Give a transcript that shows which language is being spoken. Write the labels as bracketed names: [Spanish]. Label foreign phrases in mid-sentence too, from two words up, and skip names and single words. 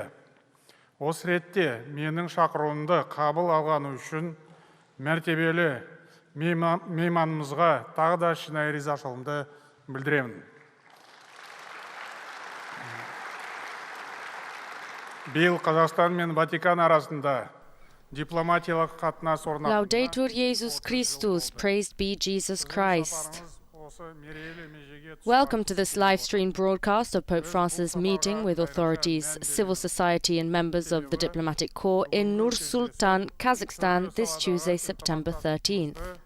[Kazakh] Осы ретте менің шақыруымды қабыл алғаны үшін мәртебелі мейманымызға тағы да шынайы ризашылығымды білдіремін. Биыл Қазақстан мен Ватикан арасында дипломатиялық қатынас орнатылды. [Latin] Laudetur Jesus Christus, [English] praised be Jesus Christ. Welcome to this live-stream broadcast of Pope Francis' meeting with authorities, civil society and members of the diplomatic corps in Nur-Sultan, Kazakhstan, this Tuesday, September 13th.